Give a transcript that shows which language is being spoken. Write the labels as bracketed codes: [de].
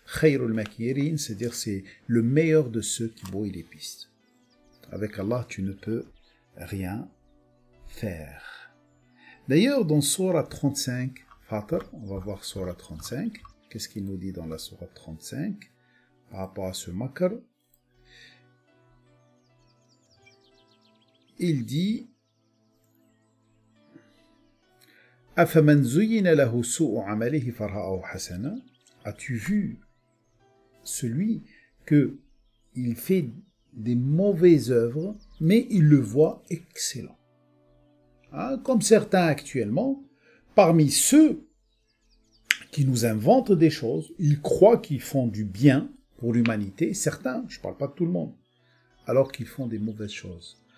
[ar] Khayrul makirin, [fr] c'est-à-dire c'est le meilleur de ceux qui brouillent les pistes. Avec Allah, tu ne peux rien faire. D'ailleurs, dans Surah 35, Fatir, on va voir Surah 35. Qu'est-ce qu'il nous dit dans la Surah 35 par rapport à ce makar? Il dit [ar] أَفَمَنْ زُيِّنَ لَهُ سُوءُ عَمَلِهِ فَرَآهُ حَسَنًا. [fr] As-tu vu celui que il fait des mauvaises œuvres, mais il le voit excellent. Hein, comme certains actuellement, parmi ceux qui nous inventent des choses, ils croient qu'ils font du bien pour l'humanité, certains, je ne parle pas de tout le monde, alors qu'ils font des mauvaises choses.